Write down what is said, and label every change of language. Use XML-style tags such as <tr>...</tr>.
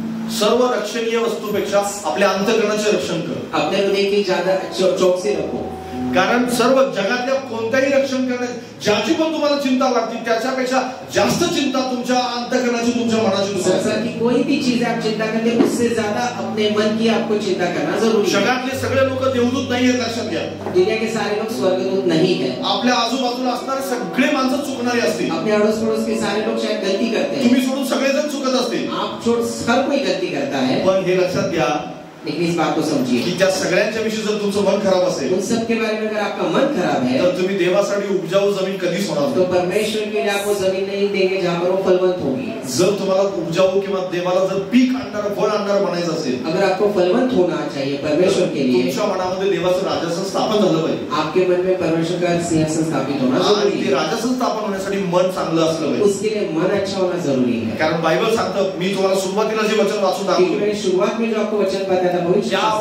<mr>सर्व रक्षणीय वस्तूपेक्षा आपल्या अंतःकरणाचे रक्षण कर.</mr> <hi>अपने हृदय की ज्यादा चौकसी रखो.</hi> <mr>कारण सर्व जगातल्या कोणत्याही रक्षण करण्याची ज्याची पण तुम्हाला चिंता वाटते त्याच्यापेक्षा जास्त चिंता तुमच्या अंतःकरणाची, तुमच्या मनाची.</mr> <hi>संसार की कोई भी चीज आप चिंता करते हैं उससे ज्यादा अपने मन की आपको चिंता करना जरूरी है.</hi> <mr>जगातले सगळे लोक देवदूत नाही आहेत, लक्षात घ्या.</mr> <hi>दुनिया के सारे लोग स्वर्गदूत नहीं है.</hi> <mr>आपल्या आजूबाजूला असणारे सगळे माणसं चुकणारी असतील.</mr> <hi>अपने अड़ोस पड़ोस के सारे लोग शायद गलती करते हैं.</hi> <mr>तुम्ही सोडून सगळेजण चुकत असतील.</mr> <hi>आप छोड़ हर कोई गलती करता है.</hi> <mr>पण हे लक्षात घ्या</mr> <hi>लेकिन इस बात को समझिए</hi> <mr>की त्या सगळ्यांच्या विषयी जर तुमचं मन खराब असेल,</mr> <hi>उन सब के बारे में अगर आपका मन खराब है,</hi> <mr>तर तुम्ही देवासाठी उपजाऊ जमीन कधीच होणार नाही.</mr> <hi>तो परमेश्वर के लिए आपको जमीन नहीं देंगे जहां पर वो फलवंत होगी.</hi> <mr>जर तुम्हाला उपजाऊ किंवा देवाला जर पीक आणणार, फळ आणणार बनायचं असेल,</mr> <hi>अगर आपको फलवंत होना चाहिए परमेश्वर के लिए,</hi> <mr>तुमच्या मनामध्ये देवाचं राजसन स्थापन झालं पाहिजे.</mr> <hi>आपके मन में परमेश्वर का सिंहासन स्थापित होना जरूरी है.</hi> <mr>ते राजसन स्थापन होण्यासाठी मन चांगलं असलं पाहिजे.</mr> <hi>उसके लिए मन अच्छा होना जरूरी है.</hi> <mr>कारण बायबल सांगतं, मी तुम्हाला सुरुवातीला जे वचन वाचून दाखवलं,</mr> <hi>मैंने शुरुआत में जो आपको वचन बताया था भविष्य</hi>